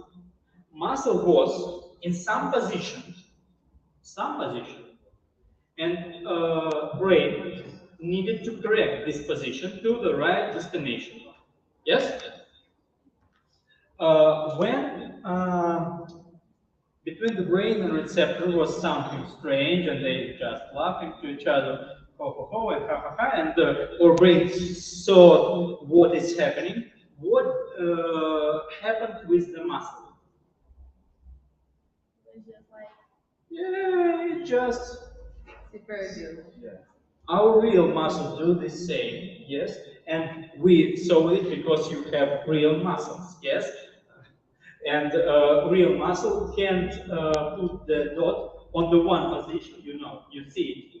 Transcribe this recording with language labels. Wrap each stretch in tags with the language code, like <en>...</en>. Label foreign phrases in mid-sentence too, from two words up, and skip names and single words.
<en>Muscle was in some position, and brain needed to correct this position to the right destination. Yes? When between the brain and receptor was something strange, and they just laughing to each other, ho ho ho and ha ha ha, and our brain saw what is happening. What happened with the muscle? Yeah, it just our real muscles do the same, yes, and we saw it because you have real muscles, yes, and real muscle can't put the dot on the one position, you see it.</en>